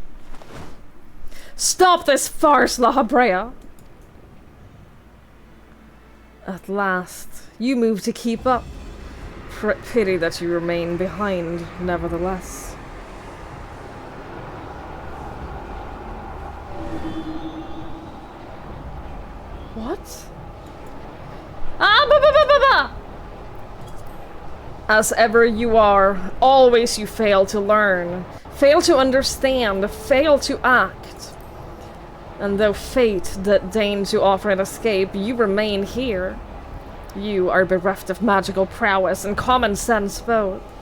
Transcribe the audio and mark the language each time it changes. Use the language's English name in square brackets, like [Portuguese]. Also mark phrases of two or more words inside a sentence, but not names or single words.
[English] Stop this farce, La Habrea. At last, you move to keep up. Pity that you remain behind, nevertheless. What? Ah, ba ba ba ba ba! As ever you are, always you fail to learn, fail to understand, fail to act. And though fate deigns to offer an escape, you remain here. You are bereft of magical prowess and common sense both.